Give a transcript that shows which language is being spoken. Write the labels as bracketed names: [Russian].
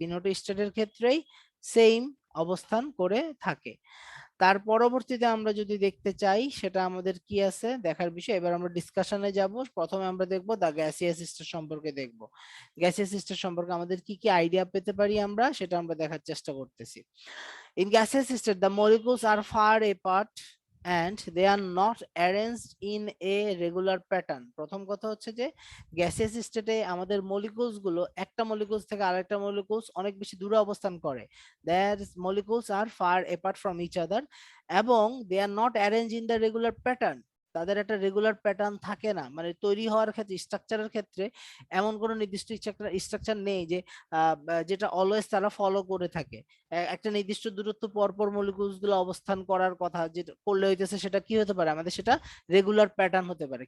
[Bangla] তিনটি স্টেটের ক্ষেত্রেই সেম অবস্থান করে থাকে। তার পরবর্তীতে আমরা যদি দেখতে চাই সেটা আমাদের কি আছে দেখার বিষয়। এবার আমরা ডিসকাশনে যাব। প্রথমে আমরা দেখব দা গ্যাসিয়াস স্টেট সম্পর্কে দেখব। গ্যাসিয়াস স্টেট সম্পর্কে আমাদের কি কি আইডিয়া পেতে পারি আমরা সেটা আমরা দেখার চেষ্টা করতেছি। [English] In gaseous state the molecules are far apart and they are not arranged in a regular pattern। [Bangla] প্রথম কথা হচ্ছে যে গ্যাসিয়াস স্টেটে আমাদের মলিকুলস গুলো একটা মলিকুলস থেকে আরেকটা মলিকুলস অনেক বেশি দূরে অবস্থান করে। [English] their molecules are far apart from each other এবং they are not arranged in the regular pattern। [Bangla] তাদের একটা রেগুলার প্যাটার্ন থাকে না, মানে তৈরি হওয়ার ক্ষেত্রে স্ট্রাকচারের ক্ষেত্রে এমন কোনো নির্দিষ্ট স্ট্রাকচার নেই যে যেটা অলওয়েজ তারা ফলো করে থাকে। একটা নির্দিষ্ট দূরত্ব পর পর মলিকিউলস গুলো অবস্থান করার কথা যেটা করলে হইতেছে সেটা কি হতে পারে আমাদের, সেটা রেগুলার প্যাটার্ন হতে পারে।